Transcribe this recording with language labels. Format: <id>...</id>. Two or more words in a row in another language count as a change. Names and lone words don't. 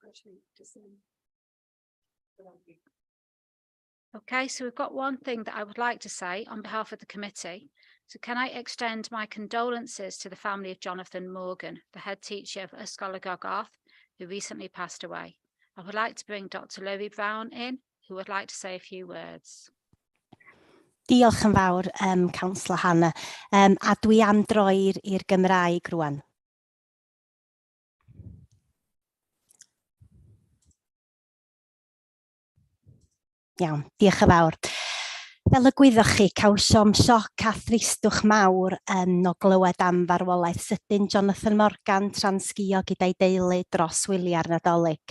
<en>Okay, so we've got one thing that I would like to say on behalf of the committee. So can I extend my condolences to the family of Jonathan Morgan, the head teacher of Sgiliau, who recently passed away. I would like to bring Dr. Lowry Brown in, who would like to say a few words.</en> <cy>Diolch yn fawr, Councillor Hannah, a dwi am droi i'r Gymraeg rwan. Iawn, diolch yn fawr. Fel y gwyddoch chi, cawsom sioc a thristwch mawr o glywed am farwolaeth sydyn Jonathan Morgan tra'n sgïo gyda'i deulu dros wyliau'r Nadolig.</cy>